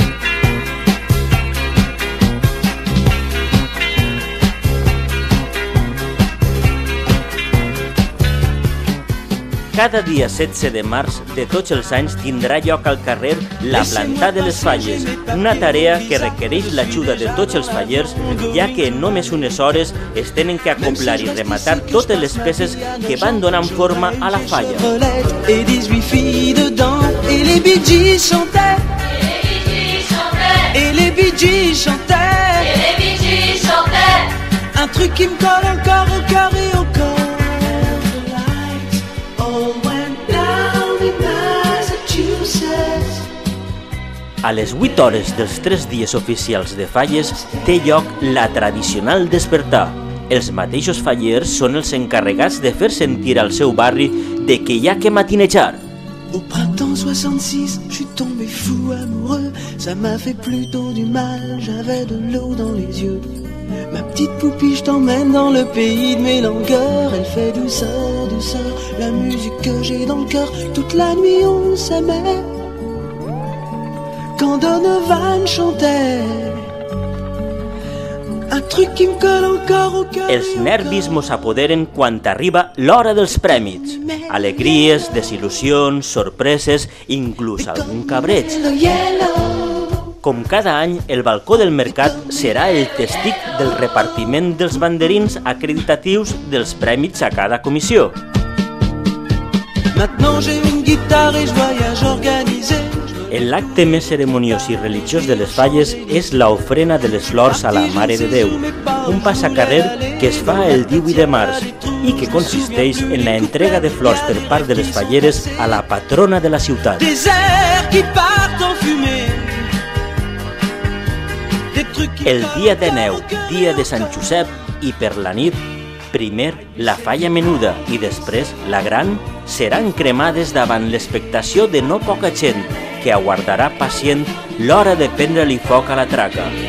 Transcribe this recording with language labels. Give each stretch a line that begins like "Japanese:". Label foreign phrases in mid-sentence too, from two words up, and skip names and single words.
Catalan: Cada dia 16 de març de tots els anys tindrà lloc al carrer la plantada de les falles, una tarea que requereix l'ajuda de tots els fallers, ja que en només unes hores es tenen que acoplar i rematar totes les peces que van donant forma a la falla.
French: Et 18 filles dedans, et les Bee Gees chantaient. Et les Bee Gees chantaient. Et les Bee Gees chantaient. Un truc qui me colle encore au cœur et au corps.
Catalan: A les 8 hores dels 3 dies oficials de falles té lloc la tradicional despertar. Els mateixos fallers són els encarregats de fer sentir al seu barri de que hi ha que matinejar.
French: Au printemps 66, je suis tombé fou amoureux. Ça m'a fait plutôt du mal, j'avais de l'eau dans les yeux. Ma petite poupie, je t'emmène dans le pays de mes langueurs. Elle fait douceur, douceur, la musique que j'ai dans le cœur. Toute la nuit on s'aimait. Quand Donovan chantait, un truc qui me colle encore au cœur.
Catalan: Els nervis mos apoderen quan arriba l'hora dels prèmits. Alegries, desil·lusions, sorpreses, inclús algun cabreig. Com cada any, el balcó del mercat serà el testig del repartiment dels banderins acreditatius dels prèmits a cada comissió.
French: Maintenant j'ai une guitare et je voyage organisé.
Catalan: L'acte més ceremoniós i religiós de les falles és l'ofrena de les flors a la Mare de Déu, un passacarrer que es fa el 18 de març i que consisteix en la entrega de flors per part de les falleres a la patrona de la ciutat. El dia de neu, dia de Sant Josep, i per la nit, primer la falla menuda i després la gran, seran cremades davant l'expectació de no poca gent que aguardarà pacient l'hora de prendre-li foc a la traca.